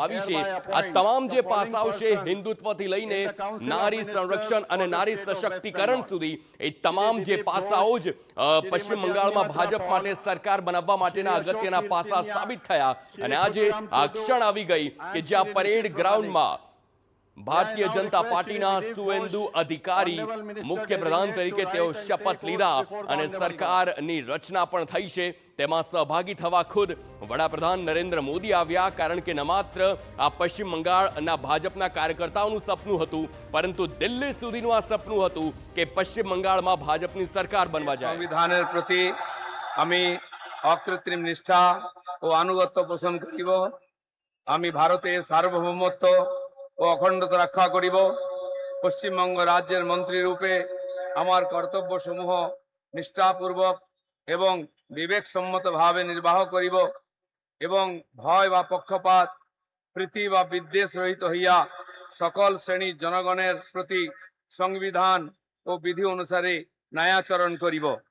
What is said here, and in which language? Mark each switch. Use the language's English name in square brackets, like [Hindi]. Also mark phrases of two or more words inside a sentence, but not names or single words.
[Gujarati] આવી છે, આ તમામ જે પાસાઓ છે હિન્દુત્વથી લઈને નારી સંરક્ષણ અને નારી સશક્તિકરણ સુધી એ તમામ જે પાસાઓ જ પશ્ચિમ બંગાળમાં ભાજપ માટે સરકાર બનાવવા માટેના અગત્યના પાસા સાબિત થયા અને આજે આ ક્ષણ આવી ગઈ કે જ્યાં [English] parade ground [Gujarati] ભારતીય જનતા પાર્ટીના સુવેન્દુ અધિકારી મુખ્ય પ્રધાન તરીકે તેઓ શપથ લીધા અને સરકારની રચના પણ થઈ છે। તેમાં સહભાગી થવા ખુદ વડાપ્રધાન નરેન્દ્ર મોદી આવ્યા કારણ કે ન માત્ર આ પશ્ચિમ બંગાળના ભાજપના કાર્યકર્તાઓનું સપનું હતું પરંતુ દિલ્હી સુધીનું આ સપનું હતું કે પશ્ચિમ બંગાળમાં ભાજપની સરકાર બનવા જાય। [Bangla] সংবিধানের প্রতি আমি অকৃত্রিম নিষ্ঠা ও আনুগত্য পোষণ করিব। আমি ভারতের সার্বভৌমত্ব ও অখণ্ডতা রক্ষা করিব। পশ্চিমবঙ্গ রাজ্যের মন্ত্রী রূপে আমার কর্তব্যসমূহ নিষ্ঠাপূর্বক এবং বিবেকসম্মতভাবে নির্বাহ করিব এবং ভয় বা পক্ষপাত প্রীতি বা বিদ্বেষ রহিত হইয়া সকল শ্রেণীর জনগণের প্রতি সংবিধান ও বিধি অনুসারে ন্যায়াচরণ করিব।